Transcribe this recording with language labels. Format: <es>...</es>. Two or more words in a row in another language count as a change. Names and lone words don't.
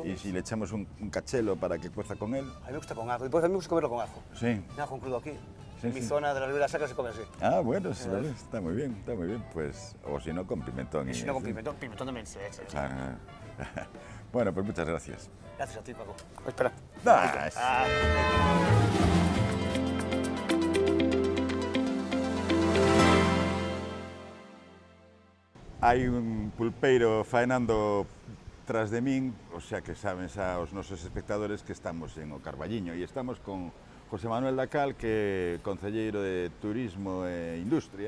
<es>Y si le echamos un cachelo para que cueza con él. A mí me gusta con ajo, después a mí me gusta comerlo con ajo. Sí. Ajo en crudo aquí. Sí, Mi sí. zona de la Ribera Sacra se come así. Ah, bueno, sí, vale, está muy bien, pues, o si no, con pimentón. Y si no con pimentón, pimentón también se echa. Claro. Bueno, pues muchas gracias. Gracias a ti, Paco. Espera.</es> <gl>Hai un pulpeiro faenando tras de min,</gl> <es>o sea</es> <gl>que saben xa os nosos espectadores que estamos en o Carballiño e estamos con José Manuel Dacal, que é concelleiro de Turismo e Industria.</gl>